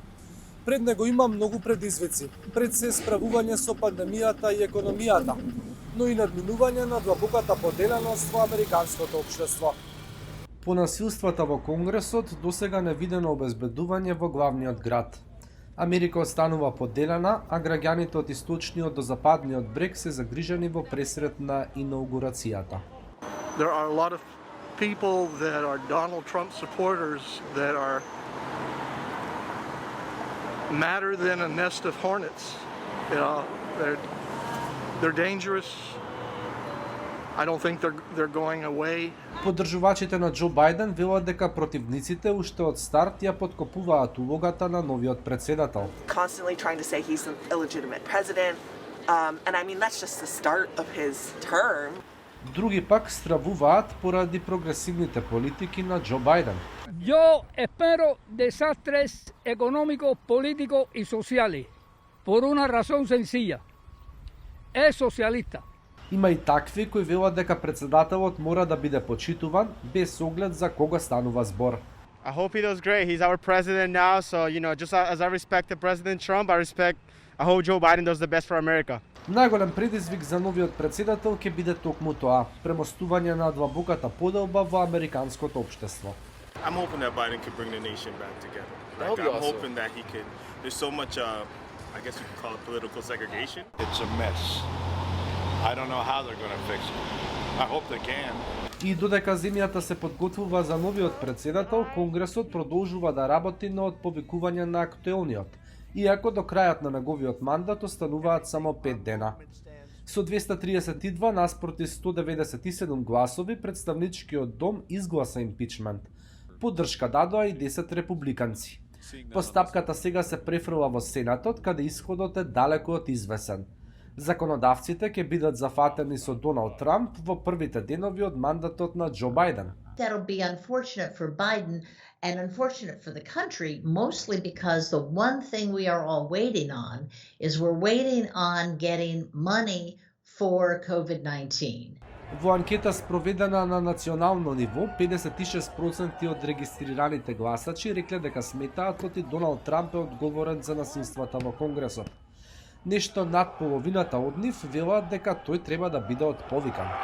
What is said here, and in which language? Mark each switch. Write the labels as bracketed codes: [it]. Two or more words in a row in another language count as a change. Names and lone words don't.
[mk] Пред него има многу предизвици, пред се справување со пандемијата и економијата, но и надминување на длабоката поделеност во американското општество. По насилствата во Конгресот досега не видено обезбедување во главниот град. Америка останува поделена, а граѓаните од источниот до западниот брег се загрижени во пресрет на инаугурацијата. [en] There are a lot of people that are Donald Trump supporters that are madder than a nest of hornets. You know, they're dangerous. I don't think they're going away. [mk] Поддржувачите на Џо Бајден велат дека противниците уште од старт ја поткопуваат улогата на новиот председател. [en] Constantly trying to say he's an illegitimate president. And I mean that's just the start of his term. [mk] Други пак стравуваат поради прогресивните политики на Џо Бајден. [es] Yo espero desastres económicos, políticos y sociales por una razón sencilla. Es socialista. [mk] Има и такви кои велат дека председателот мора да биде почитуван без оглед за кога станува збор. [en] I hope he does great. He's our president now, so just as I respect the President Trump, I hope Joe Biden does the best for America. [mk] Најголем предизвик за новиот председател ќе биде токму тоа, премостување на длабоката поделба во американското општество. [en] I'm hoping that Biden could bring the nation back together. I'm hoping that he could. There's so much, I guess you could call it political segregation. It's a mess. I don't know how they're going to fix it. I hope they can. [mk] И додека земјата се подготвува за новиот председател, Конгресот продолжува да работи на отповикување на актуелниот, иако до крајот на неговиот мандат остануваат само 5 дена. Со 232 наспроти 197 гласови, представничкиот дом изгласа импичмент. Поддршка дадоа и 10 републиканци. Постапката сега се префрла во Сенатот, каде исходот е далеку од извесен. Законодавците ќе бидат зафатени со Доналд Трамп во првите денови од мандатот на Џо Бајден. [en] That'll be unfortunate for Biden and unfortunate for the country, mostly because the one thing we are all waiting on is we're waiting on getting money for COVID-19. [mk] Во анкета спроведена на национално ниво, 56% од регистрираните гласачи рекле дека сметаат оти Доналд Трамп е одговорен за насилствата во Конгресот. Нешто над половината од нив велат дека тој треба да биде отповикан.